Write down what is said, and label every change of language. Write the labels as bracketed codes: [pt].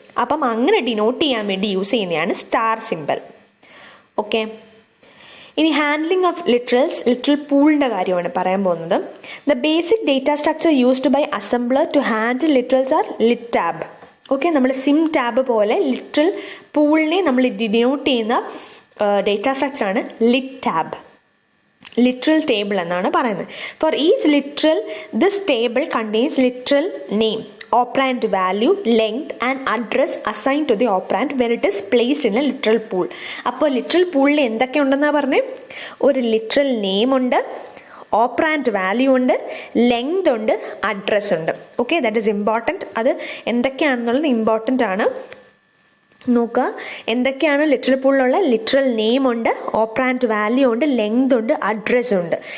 [ml] അപ്പം അങ്ങനെ ഡിനോട്ട് ചെയ്യാൻ വേണ്ടി യൂസ് ചെയ്യുന്നതാണ് സ്റ്റാർ സിമ്പൽ. ഓക്കെ, ഇനി ഹാൻഡ്ലിംഗ് ഓഫ് ലിറ്ററൽസ്, ലിറ്ററൽ പൂളിൻ്റെ കാര്യമാണ് പറയാൻ പോകുന്നത്. [en] The basic data structure used by assembler to handle literals are lit tab. [ml] Okay, നമ്മൾ സിം ടാബ് പോലെ ലിറ്ററൽ പൂളിനെ നമ്മൾ ഡിനോട്ട് ചെയ്യുന്ന data സ്ട്രക്ചറാണ് Litt tab, literal table എന്നാണ് പറയുന്നത്. [en] For each literal this table contains literal name, operand value, length and address assigned to the operand when it is placed in a literal pool. [ml] അപ്പോൾ literal പൂളിൽ എന്തൊക്കെ ഉണ്ടെന്നാണ് പറഞ്ഞത്, ഒരു literal name ഉണ്ട്, operand value ഉണ്ട്, ലെങ്ത് ഉണ്ട്, address ഉണ്ട്. Okay, [en] That is important. [ml] അത് എന്തൊക്കെയാണെന്നുള്ളത് ഇമ്പോർട്ടൻ്റ് ആണ്. നോക്കുക, എന്തൊക്കെയാണ് ലിറ്ററൽ പൂളിലുള്ള ലിറ്ററൽ നെയിം ഉണ്ട്, ഓപ്പറാൻഡ് വാല്യൂ ഉണ്ട്, ലെങ്ത് ഉണ്ട്, അഡ്രസ് ഉണ്ട്.